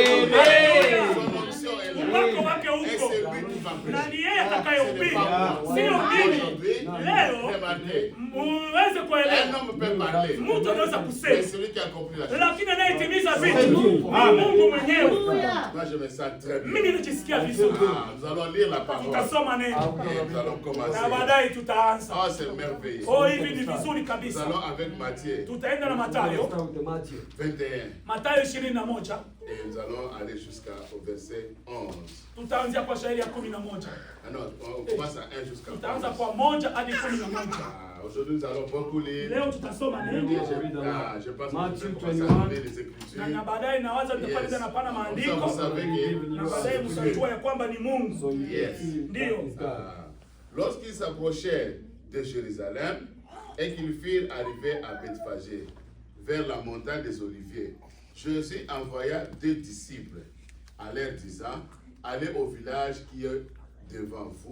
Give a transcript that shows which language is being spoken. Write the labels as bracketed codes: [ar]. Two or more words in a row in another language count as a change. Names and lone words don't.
[sw] Upako wake huko. Na ni yeye atakayehubiri. Sio mimi. Leo muweze kuelewa. Mtu anaweza kusema. Lakini anayetimiza vitu ni Mungu mwenyewe. Mimi najisikia vizuri. [fr] Nous allons lire la parole. [sw] Tutasoma neno. [fr] Nous allons commencer. [sw] Na baadaye tutaanza. [fr] C'est merveilleux. [sw] Hivi ni vizuri kabisa. [fr] Nous allons avec Matthieu. [sw] Tutaenda na Mathayo [fr] 21. [sw] Mathayo 21. [fr] Et nous allons aller jusqu'au verset 11. [sw] Tutaanzia kwa shairi ya 11. [fr] Non, on commence à 1 jusqu'à 11. [sw] Tutaanza kwa 1 hadi 11. [fr] Aujourd'hui nous allons beaucoup lire. [sw] Leo tutasoma neno. [fr] Je pense que nous allons lire les Écritures. [sw] Na baadaye nawaza tutapanda na pana maandiko. Na baadaye mtajua ya kwamba ni Mungu. [fr] Yes. [sw] Ndio. [fr] Lorsqu'ils s'approchèrent de Jérusalem et qu'ils furent arrivés à Bethphagée, vers la montagne des Oliviers, Jésus envoya 2 disciples à leur disant, allez au village qui est devant vous.